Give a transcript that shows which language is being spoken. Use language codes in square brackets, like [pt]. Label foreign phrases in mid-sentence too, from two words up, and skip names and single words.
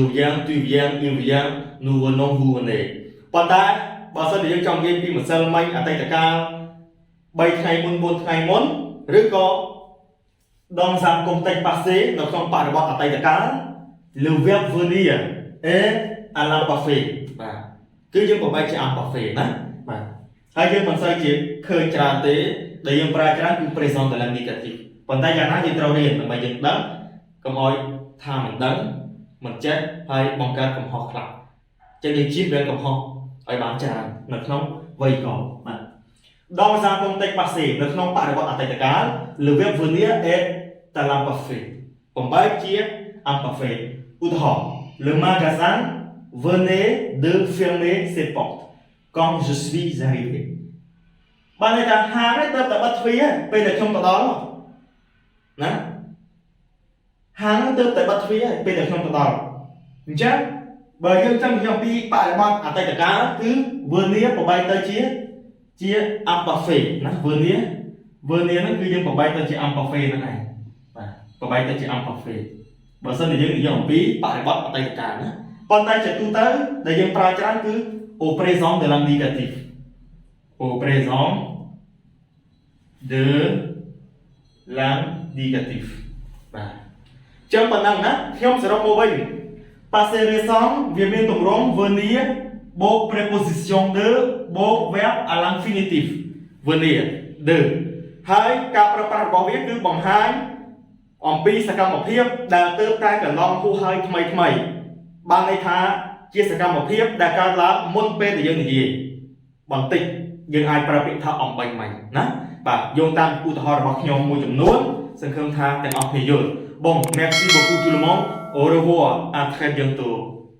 [fr] viens tu viens il vient nous venons vous venez [km] ប៉ុន្តែបើសិនជាយើងចង់និយាយពីម្សិលមិញអតីតកាល3ថ្ងៃមុន4ថ្ងៃមុនឬក៏ [fr] dans un contexte passé [km] នៅក្នុងបរិបទអតីតកាល [fr] le verbe venir est à l'imparfait [km] បាទគឺយើងបបែកជា imparfait ណាបាទហើយយើងមិនសូវជាឃើញច្រើនទេដែលយើងប្រើច្រើនគឺ [fr] présent de l'indicatif [km] ប៉ុន្តែយ៉ាងណាយើងត្រូវរៀនដើម្បីយើង ដឹងកុំឲ្យថាមិនដឹងមិនចេះហើយបង្កើតកំហុសខ្លះចឹងយើងជៀសវាងកំហុសឲ្យបានច្រើននៅក្នុងវេយ្យាករណ៍បាទ [fr] dans un contexte [km] passé នៅក្នុងបរិបទអតីតកាល [fr] le verbe venir est à l'imparfait [km] បំបែកជា imparfait ឧ ទាហរណ៍ [fr] le magasin venait de fermer ses portes quand je suis arrivé [km] បានន័យថាហាងនេះទៅតែបិទទ្វារពេលដែលខ្ញុំទៅដល់ណាហាងទៅតែបិទទ្វារពេលដែលខ្ញុំទៅដល់អញ្ចឹងបើយើងចង់និយាយអំពីបរិបទអតីតកាលគឺ venir បបែកទៅជា imparfait ណា venir ហ្នឹងគឺយើងបបែកទៅជា imparfait ហ្នឹងឯងបាទបបែកទៅជា imparfait បើសិនជាយើងអំពីបរិបទអតីតកាលណាប៉ុន្តែជាទូទៅដែលយើងប្រើច្រើនគឺ [fr] au présent de l'indicatif au présent de l'indicatif [km] បាទចឹង ប៉ុណ្ណឹងណាខ្ញុំសរុបមកវិញ [fr] passé récent [km] វាមានទម្រង់ venir បូក [fr] préposition de [km] បូក [fr] verbe à l'infinitif venir de [km] ហើយ ការប្រើប្រាស់របស់វាគឺបង្ហាញអំពីសកម្មភាពដែលទើបតែកន្លងហួសហើយថ្មីបានន័យថាជាសកម្មភាពដែលកើតឡើងមុនពេលដែលយើងនិយាយបន្តិចយើងអាចប្រើពាក្យថាអំបញ្ញមិញណាបាទយោងតាមឧទាហរណ៍របស់ខ្ញុំមួយចំនួនសង្ឃឹមថាទាំងអស់គ្នាយល់ [fr] bon merci beaucoup tout le monde au revoir à très bientôt